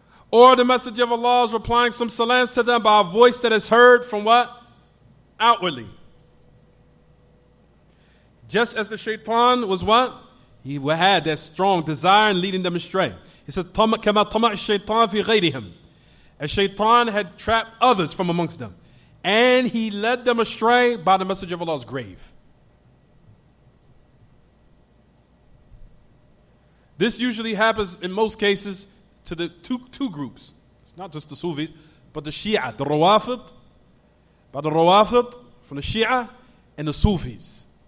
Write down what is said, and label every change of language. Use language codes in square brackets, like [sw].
[en] Or the Messenger of Allah is replying some salams to them by a voice that is heard from what? Outwardly. Just as the shaitan was what? He had that strong desire in leading them astray. He says, [ar] كَمَا طَمَعَ الشَّيْطَانِ فِي غَيْرِهِمْ. [en] As shaitan had trapped others from amongst them. And he led them astray by the Messenger of Allah's grave. This usually happens in most cases to the two groups. It's not just the Sufis, but the Shia, the Rawafid, by the Rawafid from the Shia, and the Sufis.